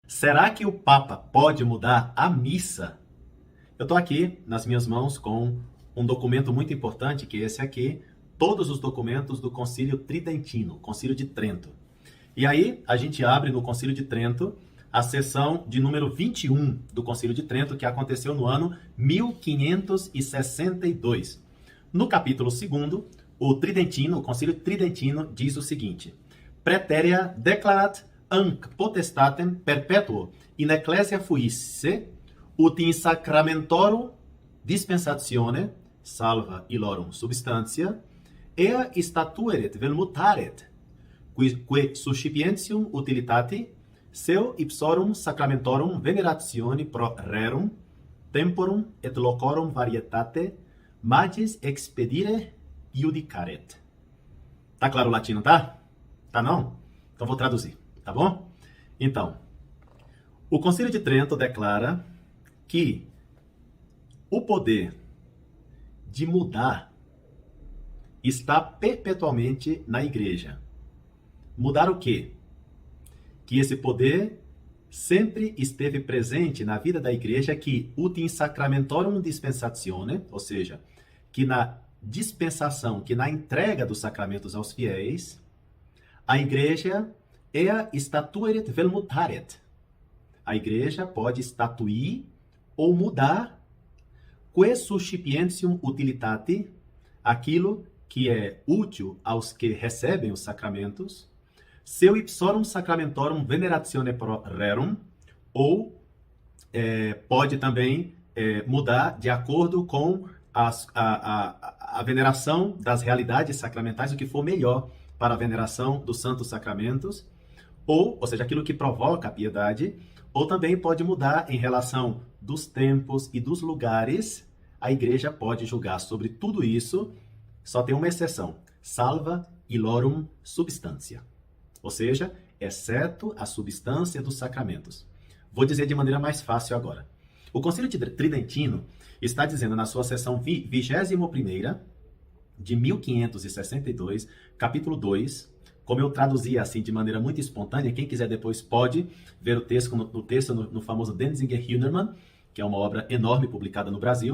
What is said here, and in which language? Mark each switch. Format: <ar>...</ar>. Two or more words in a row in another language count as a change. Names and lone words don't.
<pt>Será que o Papa pode mudar a missa? Eu estou aqui nas minhas mãos com um documento muito importante, que é esse aqui, todos os documentos do Concílio Tridentino, Concílio de Trento. E aí a gente abre no Concílio de Trento a sessão de número 21 do Concílio de Trento, que aconteceu no ano 1562. No capítulo 2º, o Tridentino, o Concílio Tridentino, diz o seguinte:</pt> <la>Praeterea declarat anc potestatem perpetuo in ecclesia fuisse ut in sacramentorum dispensatione salva illorum substantia ea statueret vel mutaret que suscipientium utilitati seu ipsorum sacramentorum veneratione pro rerum temporum et locorum varietate magis expedire iudicaret.</la> <pt>Tá claro o latino, tá? Tá não? Então vou traduzir, tá bom? Então, o Concílio de Trento declara que o poder de mudar está perpetuamente na igreja. Mudar o quê? Que esse poder sempre esteve presente na vida da igreja, que</pt> <la>ut in sacramentorum dispensatione,</la> <pt>ou seja, que na dispensação, que na entrega dos sacramentos aos fiéis, a igreja</pt> <la>ea statueret vel mutaret.</la> <pt>A igreja pode estatuir ou mudar</pt> <la>que suscipientium utilitati,</la> <pt>aquilo que é útil aos que recebem os sacramentos,</pt> <la>seu ipsorum sacramentorum veneratione pro rerum,</la> <pt>ou pode também mudar de acordo com a veneração das realidades sacramentais, o que for melhor para a veneração dos santos sacramentos, ou seja, aquilo que provoca a piedade, ou também pode mudar em relação dos tempos e dos lugares. A igreja pode julgar sobre tudo isso, só tem uma exceção:</pt> <la>salva illorum substantia,</la> <pt>ou seja, exceto a substância dos sacramentos. Vou dizer de maneira mais fácil agora. O Concílio Tridentino está dizendo na sua seção 21ª, de 1562, capítulo 2, como eu traduzi assim de maneira muito espontânea, quem quiser depois pode ver o texto no famoso Denzinger Hühnermann, que é uma obra enorme publicada no Brasil.</pt>